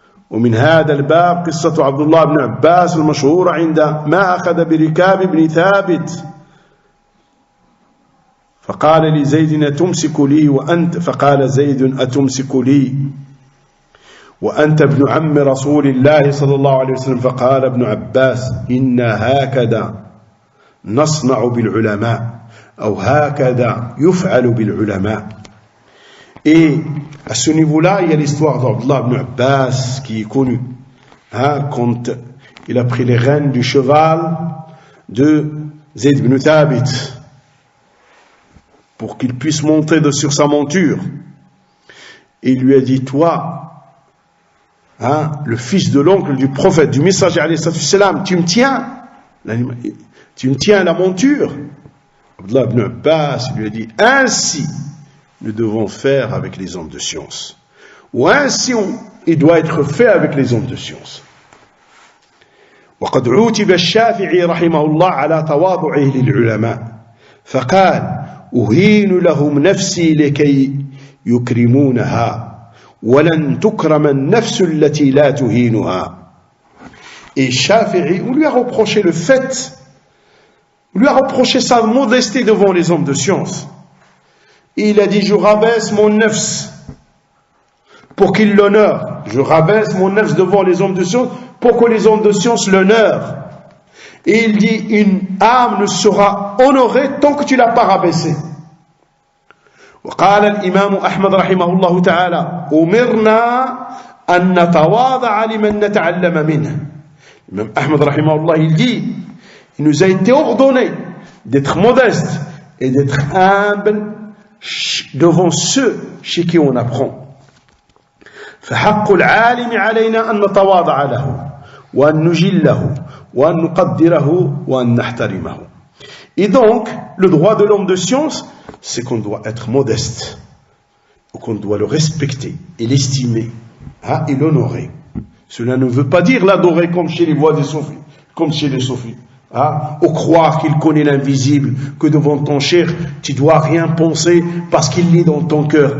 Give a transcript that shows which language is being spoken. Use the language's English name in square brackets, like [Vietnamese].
[Arabic] ومن هذا الباب قصة عبد الله بن عباس المشهورة عندما أخذ بركاب ابن ثابت فقال لزيد أتمسك لي وأنت فقال زيد أتمسك لي وأنت ابن عم رسول الله صلى الله عليه وسلم فقال ابن عباس إن هكذا نصنع بالعلماء أو هكذا يفعل بالعلماء. [French] Et à ce niveau-là, il y a l'histoire d'Abdullah ibn Abbas qui est connue. Quand il a pris les rênes du cheval de Zayd ibn Thabit pour qu'il puisse monter sur sa monture. Et il lui a dit, toi, le fils de l'oncle du prophète, du messager alayhi salam, tu me tiens à la monture. Abdullah ibn Abbas lui a dit, ainsi nous devons faire avec les hommes de science. Ou ainsi il doit être fait avec les hommes de science. [Arabic] وقد عوتب الشافعي رحمه الله على تواضعه للعلماء فقال أهين لهم نفسي لكي يكرمونها ولن تكرم النفس التي لا تهينها. [French] Et Shafi'i, on lui a reproché sa modestie devant les hommes de science. Il a dit, je rabaisse mon nefs pour qu'il l'honore. Je rabaisse mon nefs devant les hommes de science pour que les hommes de science l'honorent. Et il dit, une âme ne sera honorée tant que tu l'as pas rabaissée. [Arabic] وقال الإمام أحمد رحمه الله تعالى أمرنا أن نتواضع لمن نتعلم منه. [French] L'imam Ahmad [Arabic] رحمه الله [French] il dit, il nous a été ordonné d'être modeste et d'être humble devant ceux chez qui on apprend. [Arabic] فحق العالم علينا أن نتواضع له وأن نجله وأن نقدره وأن نحترمه. [French] Et donc, le droit de l'homme de science, c'est qu'on doit être modeste, ou qu'on doit le respecter et l'estimer, et l'honorer. Cela ne veut pas dire l'adorer comme chez les voix des soufis, comme chez les soufis. Ou croire qu'il connaît l'invisible, que devant ton cher, tu dois rien penser parce qu'il est dans ton cœur.